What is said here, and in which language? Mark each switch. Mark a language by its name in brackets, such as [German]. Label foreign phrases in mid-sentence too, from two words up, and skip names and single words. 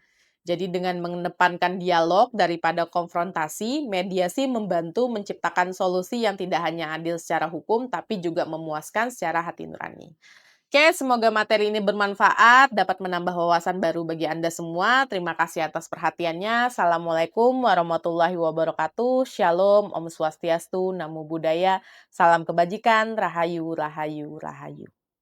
[Indonesian] Jadi dengan mengedepankan dialog daripada konfrontasi, mediasi membantu menciptakan solusi yang tidak hanya adil secara hukum, tapi juga memuaskan secara hati nurani. Oke, semoga materi ini bermanfaat, dapat menambah wawasan baru bagi Anda semua. Terima kasih atas perhatiannya. [Arabic] السلام عليكم ورحمة الله وبركاته. [Indonesian] Shalom, [Sanskrit] Om Swastiastu, [Pali] Namo Buddhaya, [Indonesian] salam kebajikan, Rahayu, Rahayu, Rahayu.